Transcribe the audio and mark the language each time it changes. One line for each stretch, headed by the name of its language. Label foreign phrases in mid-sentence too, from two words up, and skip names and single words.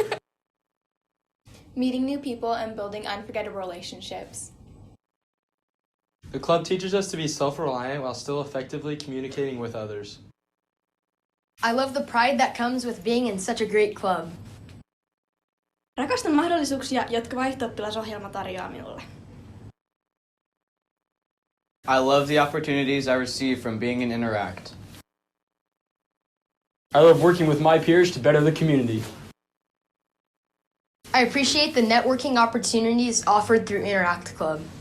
English: Meeting new people and building unforgettable relationships. The club teaches us to be self-reliant while still effectively communicating with others. I love the pride that comes with being in such a great club.
Finnish: Rakastan mahdollisuuksia, jotka vaihto-oppilasohjelma tarjoaa minulle.
English: I love the opportunities I receive from being in Interact. I love working with my peers to better the community. I appreciate the networking opportunities offered through Interact Club.